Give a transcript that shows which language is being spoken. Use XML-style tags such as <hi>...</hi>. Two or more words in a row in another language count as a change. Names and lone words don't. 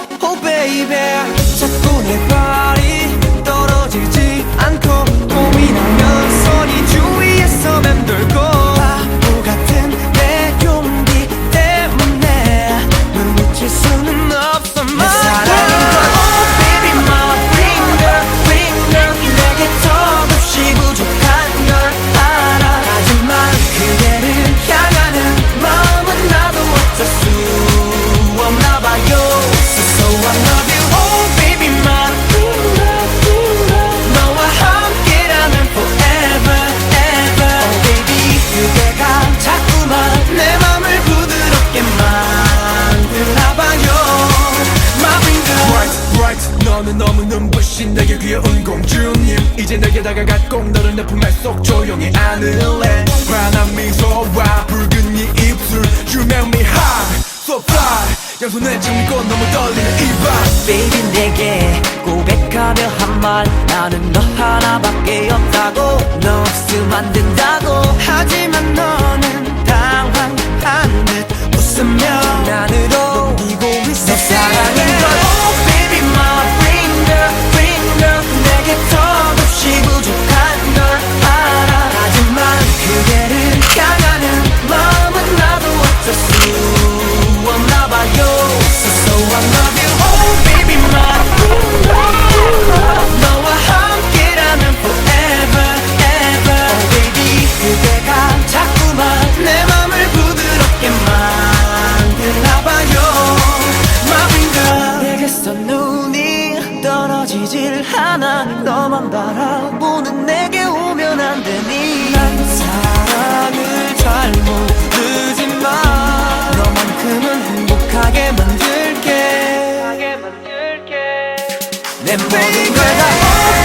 <en>Oh baby,</en> <ko>자꾸 내 발이 떨어지지 않고 고민하면 손이 주위에서 맴돌고 바보 같은 내 용기 때문에 눈치칠 수는 없어. 내 사랑인 걸</ko> <en>Oh baby my finger finger</en> <ko>내게 턱없이 부족한 걸 알아. 하지만 그대를 향하는 마음은 나도 어쩔 수 없나 봐요.</ko> <en>So I love you Oh baby my finger</en> <ko>너와 함께라면</ko> <en>forever ever Oh baby</en> <ko>그대가 자꾸만 내 맘을 부드럽게 만들어봐요.</ko> <en>My finger Bright bright</en> <ko>너는 너무 눈부신 내게 귀여운 공주님. 이제 내게 다가가 꼭 너를 내 품에 속 조용히 안을래. 환한 미소와 붉은 이 입술</ko> <en>You make me hot so fly</en> <ko>양손에 짚고 너무 떨리는 이 밤 Baby 내게 고백하며 한 말 나는 너 하나밖에 없다고. 너 없으면 안 된다고. 하지만 너는 당황한 듯 웃으며 난으로 넘기고 있어. 내 사랑인 걸</ko> <en>Oh baby my finger finger</en> <ko>내게 턱없이 부족한 걸 알아. 하지만 그대를 향하는 마음은 나도 어쩔 수 없나 봐요.</ko> <en>So I love you Oh baby my finger</en> <ko>너와 함께라면</ko> <en>forever ever Oh baby</en> <ko>그대가 자꾸만 내 맘을 부드럽게 만들어봐요.</ko> <en>My finger</en> <ko>내게서 눈이 떨어지질 않아. 너만 바라보는 내게 오면 안 되니. 난 사랑을 잘 모르지만 너만큼은 행복하게 만들게. 내 모든 걸 다</ko>